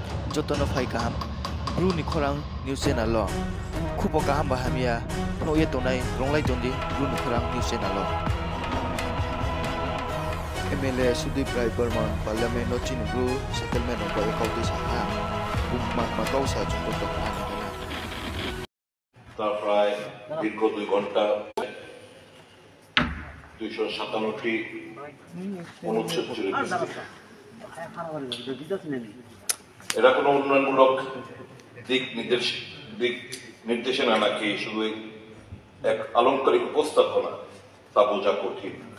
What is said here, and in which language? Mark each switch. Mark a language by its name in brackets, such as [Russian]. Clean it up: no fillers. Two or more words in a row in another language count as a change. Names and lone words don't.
[Kok Borok] jotono phai kaham bru ni khorang [English] news channel [Kok Borok] lo khupo kaham bahamia no ye tonai ronglai jondi bru ni khorang [English] news channel [Kok Borok] lo MLA Sudip Rai Burman Parliament no chin bru settlement no ko ekauti sa ha mak makau sa chunto to ani kana [Bangla] তার প্রায় দীর্ঘ 2 ঘন্টা 257টি অনুচ্ছেদ জুড়ে এরা কোনো উন্নয়নমূলক দিক নির্দেশনা নাকি শুধু এক আলংকারিক উপস্থাপনা তা বোঝা কঠিন।